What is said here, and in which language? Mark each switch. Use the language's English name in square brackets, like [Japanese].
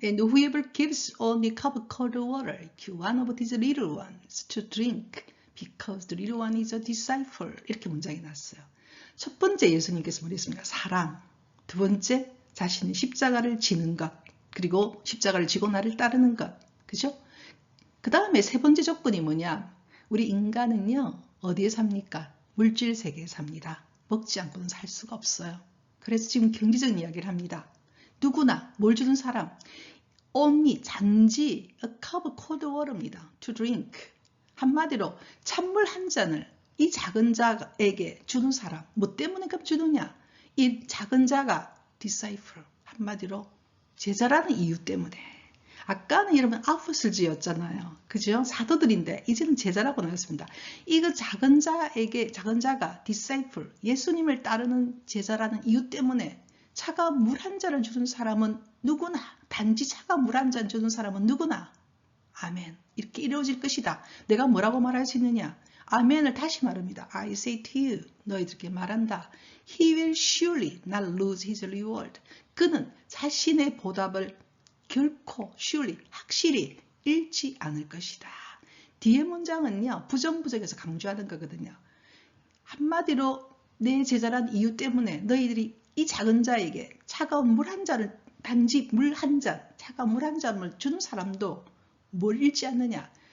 [English] And whoever gives only cup of cold water to one of these little ones to drink because the little one is a disciple. [Korean] 이렇게 문장이 났어요. 첫 번째 예수님께서 말했습니다. 사랑. 두 번째 자신의 십자가를 지는 것. 그리고 십자가를 지고 나를 따르는 것. 그죠? 그 다음에 세 번째 조건이 뭐냐. 우리 인간은요. 어디에 삽니까? 물질 세계에 삽니다. 먹지 않고는 살 수가 없어요. 그래서 지금 경제적인 이야기를 합니다. 누구나 뭘 주는 사람 [English] only [Korean] 단지 [English] a cup of cold water [Korean] 입니다. [English] to drink. [Korean] 한마디로 찬물 한 잔을 이 작은 자에게 주는 사람. 뭐 때문에 주느냐? 이 작은 자가 disciple. 한마디로 제자라는 이유 때문에. 아까는 여러분 아포슬지였잖아요. 그죠? 사도들인데 이제는 제자라고 나왔습니다. 이거 작은 자가 disciple, 예수님을 따르는 제자라는 이유 때문에 차가운 물 한 잔을 주는 사람은 누구나, 단지 차가운 물 한 잔 주는 사람은 누구나 아멘. 이렇게 이루어질 것이다. 내가 뭐라고 말할 수 있느냐? 아멘을 다시 말합니다. [English] I say to you, [Korean] 너희들에게 말한다. [English] He will surely not lose his reward. [Korean] 그는 자신의 보답을 결코 [English] surely, [Korean] 확실히 잃지 않을 것이다. 뒤에 문장은요. 부정부정해서 강조하는 거거든요. 한마디로 내 제자란 이유 때문에 너희들이 이 작은 자에게 차가운 물 한 잔을 단지 물 한 잔, 차가운 물 한 잔을 주는 사람도 뭘 잃지 않느냐?